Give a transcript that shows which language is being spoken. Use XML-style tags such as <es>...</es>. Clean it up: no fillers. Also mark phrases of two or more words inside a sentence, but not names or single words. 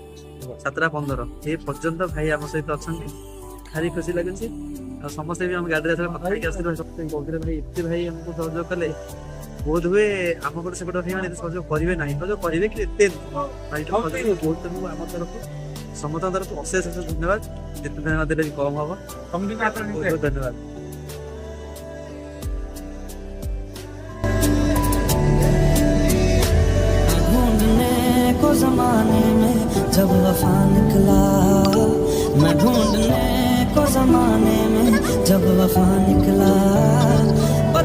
<or>7:15 ଏ ପର୍ଯ୍ୟନ୍ତ ଭାଇ ଆମ ସହିତ ଅଛନ୍ତି ଭାରି ଖୁସି ଲାଗୁଛି ଆଉ ସମସ୍ତେ ବି ଆମ ଗାଡ଼ିରେ କଥା ହେଇକି ଆସିଥିଲେ କହୁଥିଲେ ଭାଇ ଏତେ ଭାଇ ଆମକୁ ସହଯୋଗ କଲେ ବୋଧ ହୁଏ ଆମ ଗୋଟେ ସେପଟେ ଭାଇ ମାନେ ସହଯୋଗ କରିବେ ନାହିଁ ସହଯୋଗ କରିବେ କି ଏତେ ଭାଇ ବହୁତ ଆମ ତରଫରୁ ସମସ୍ତଙ୍କ ତରଫରୁ ଅଶେଷ ଅଶେଷ ଧନ୍ୟବାଦ ଯେତେ ଧନ୍ୟବାଦ ଦେଲେ ବି କମ୍ ହବ ବହୁତ ଧନ୍ୟବାଦ</or> <hi>ज़माने में जब वफा निकला मैं ढूंढने को ज़माने में जब वफा निकला</hi>